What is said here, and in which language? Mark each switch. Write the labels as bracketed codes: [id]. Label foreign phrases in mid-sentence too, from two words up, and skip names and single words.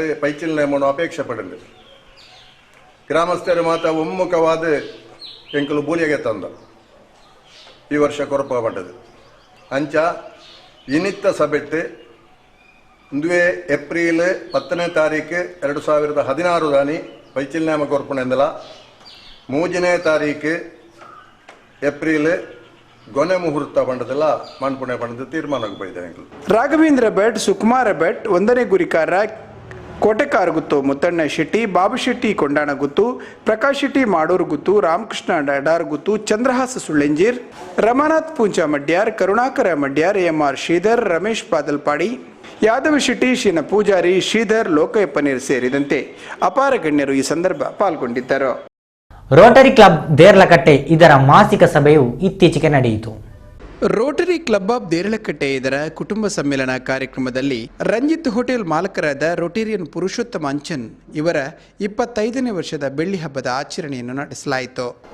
[tcy] ಪೈಚಿಲ ನೇಮನು ಅಪೇಕ್ಷೆ ಪಡೆದು ಗ್ರಾಮಸ್ಥರು ಮಾತ ಒಮ್ಮುಖವಾದ ಎಂಕಲು ಬೂಲಿಗೆ ತಂದ ಈ ವರ್ಷ ಕೊರಪ ಪಟ್ಟದು ಅಂಚ ಇನಿತ್ತ ಸಭೆಟ್ಟು 1 ಏಪ್ರಿಲ್ 10ನೇ ತಾರೀಕು 2016 ದಾನಿ ಪೈಚಿಲ್ ನೇಮ ಕೊರ್ಪಣೆಂದಲ 3ನೇ ತಾರೀಕು ಏಪ್ರಿಲ್ ಗೊನೆ ಮುಹೂರ್ತ ಪಂಡದಲ್ಲ ಮಣ್ಪುಣೆ ಪಂಡದ ತೀರ್ಮಾನಕ್ಕೆ ಬೈದೆ. [kn] ರಾಘವೇಂದ್ರ ಭಟ್, ಸುಕುಮಾರ ಭಟ್, 1ನೇ ಗುರಿಕಾರ, ಕೋಟೆಕಾರ ಗುತ್ತು ಮುತ್ತಣ್ಣ ಶೆಟ್ಟಿ, ಬಾಬು ಶೆಟ್ಟಿ ಕೊಂಡಾಣ ಗುತ್ತು, ಪ್ರಕಾಶ್ ಶೆಟ್ಟಿ ಮಾಡೂರು ಗುತ್ತು, ರಾಮಕೃಷ್ಣ ಡಾಡಾರ್ ಗುತ್ತು, ಚಂದ್ರಹಾಸ ಸುಳ್ಳೆಂಜೀರ್, ರಮಾನಾಥ್ ಪೂಂಚ ಮಡ್ಯಾರ್, ಕರುಣಾಕರ ಮಡ್ಯಾರ್, MR ಶ್ರೀಧರ್, ರಮೇಶ್ ಬಾದಲ್ಪಾಡಿ, ಯಾದವ ಶೆಟ್ಟಿ, ಶಿನ ಪೂಜಾರಿ, ಶ್ರೀಧರ್, ಲೋಕಯ್ಯಪ್ಪನೀರ್ ಸೇರಿದಂತೆ ಅಪಾರ ಗಣ್ಯರು ಈ ಸಂದರ್ಭ ಪಾಲ್ಗೊಂಡಿದ್ದರು. ರೋಟರಿ ಕ್ಲಬ್ ದೇರ್ಲಕಟ್ಟೆ ಇದರ ಮಾಸಿಕ ಸಭೆಯು ಇತ್ತೀಚೆಗೆ ನಡೆಯಿತು. ರೋಟರಿ ಕ್ಲಬ್ ಆಫ್ ದೇರಳಕಟ್ಟೆ ಇದರ ಕುಟುಂಬ ಸಮ್ಮೇಳನ ಕಾರ್ಯಕ್ರಮದಲ್ಲಿ ರಂಜಿತ್ ಹೋಟೆಲ್ ಮಾಲಕರಾದ ರೋಟೇರಿಯನ್ ಪುರುಷೋತ್ತಮ ಅಂಚನ್ ಇವರ 25ನೇ ವರ್ಷದ ಬೆಳ್ಳಿ ಹಬ್ಬದ ಆಚರಣೆಯನ್ನು ನಡೆಸಲಾಯಿತು.